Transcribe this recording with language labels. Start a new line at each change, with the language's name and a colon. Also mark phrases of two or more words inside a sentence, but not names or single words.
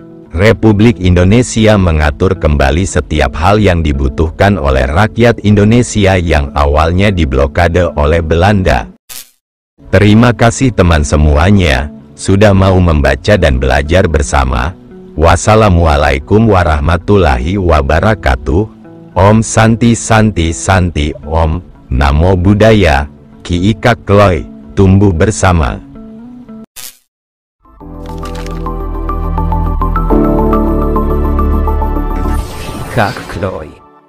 Indonesian: Republik Indonesia mengatur kembali setiap hal yang dibutuhkan oleh rakyat Indonesia yang awalnya diblokade oleh Belanda. Terima kasih teman semuanya, sudah mau membaca dan belajar bersama.
Arabic: والسلام عليكم ورحمة الله وبركاته.
Sanskrit: Om Santi Santi Santi Om,
Pali: Namo Buddhaya,
Sanskrit: Ki Kak Kloy,
Indonesian: tumbuh bersama. Kak Kloy.